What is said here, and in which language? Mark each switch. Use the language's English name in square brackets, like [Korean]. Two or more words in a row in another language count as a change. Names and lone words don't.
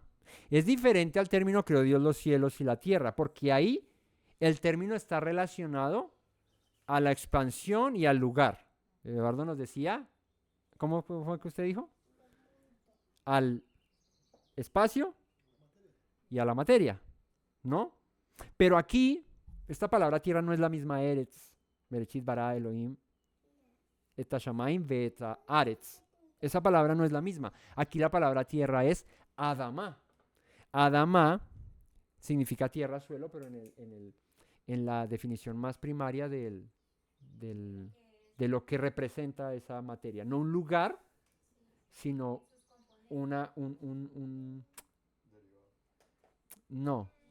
[Spanish] Es diferente al término creó Dios los cielos y la tierra, porque ahí el término está relacionado a la expansión y al lugar. Eduardo nos decía, ¿cómo fue que usted dijo? Al espacio y a la materia, ¿no? Pero aquí, esta palabra tierra no es la misma Eretz, [Hebrew] בראשית ברא אלהים את השמים ואת הארץ. [Spanish] Esa palabra no es la misma. Aquí la palabra tierra es Adamá. Adamá significa tierra, suelo, pero en la definición más primaria de lo que representa esa materia. No un lugar, sino no.